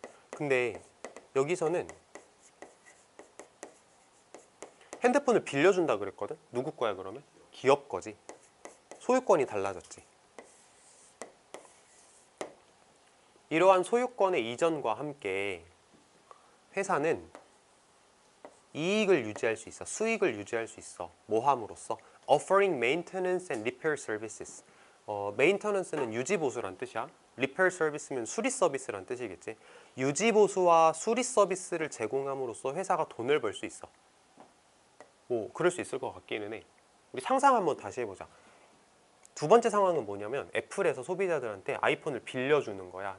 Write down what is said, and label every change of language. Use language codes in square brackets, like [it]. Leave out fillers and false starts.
[ko] 근데 여기서는 핸드폰을 빌려준다 그랬거든? 누구 거야 그러면? 기업 거지. 소유권이 달라졌지. 이러한 소유권의 이전과 함께 회사는 이익을 유지할 수 있어. 수익을 유지할 수 있어. 뭐 함으로써? [en] Offering maintenance and repair services. [ko] maintenance는 유지 보수란 뜻이야. repair service면 수리 서비스란 뜻이겠지. 유지 보수와 수리 서비스를 제공함으로써 회사가 돈을 벌 수 있어. 뭐 그럴 수 있을 것 같기는 해. 우리 상상 한번 다시 해보자. 두 번째 상황은 뭐냐면 애플에서 소비자들한테 아이폰을 빌려주는 거야.